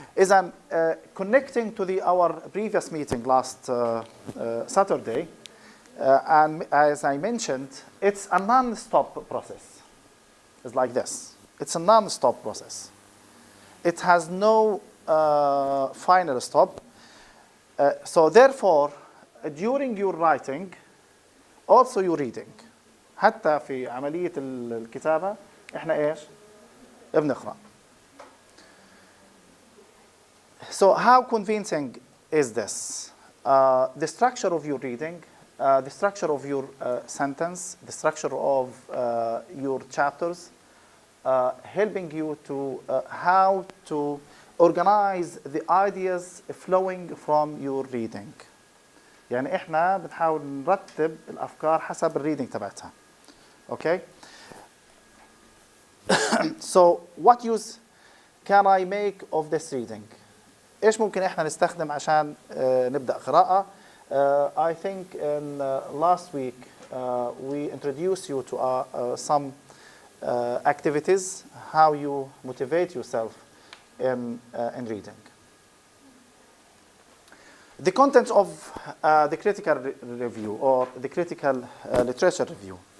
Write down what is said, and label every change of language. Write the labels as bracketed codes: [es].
[ar] إذا [en] connecting to our previous meeting last Saturday, and as I mentioned, it's a non-stop process. It's like this. It's a non-stop process. It has no final stop. So therefore, during your writing, also your reading. [ar] حتى في عملية الكتابة إحنا إيش؟ بنقرأ. [en] So how convincing is this? The structure of your reading, the structure of your sentence, the structure of your chapters, helping you to how to organize the ideas flowing from your reading. [ar] يعني إحنا بنحاول نرتب الأفكار حسب الريدنج تبعتها. [en] Okay? So what use can I make of this reading? [ar] إيش ممكن إحنا نستخدم عشان نبدأ قراءة? [en] I think in last week we introduced you to some activities, how you motivate yourself in reading. The content of the critical review or the critical literature review.